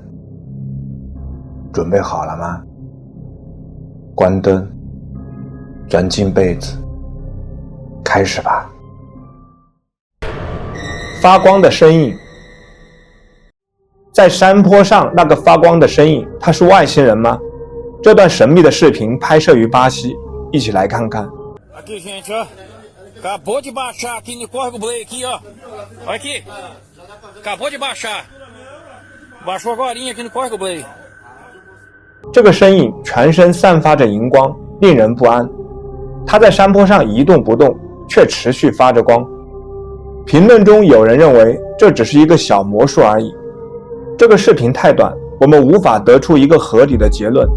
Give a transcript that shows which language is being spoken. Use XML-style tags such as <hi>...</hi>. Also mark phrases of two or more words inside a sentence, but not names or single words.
<zh>准备好了吗？关灯，钻进被子，开始吧。发光的身影，在山坡上那个发光的身影，他是外星人吗？这段神秘的视频拍摄于巴西，一起来看看。</zh> <pt>Aqui, gente, ó. Acabou de baixar aqui no Córrego Blake, aqui, ó. Olha aqui. Acabou de baixar. Baixou agorinha aqui no Córrego Blake.</pt> <zh>这个身影全身散发着荧光，令人不安。他在山坡上一动不动，却持续发着光。评论中有人认为这只是一个小魔术而已。这个视频太短，我们无法得出一个合理的结论。</zh>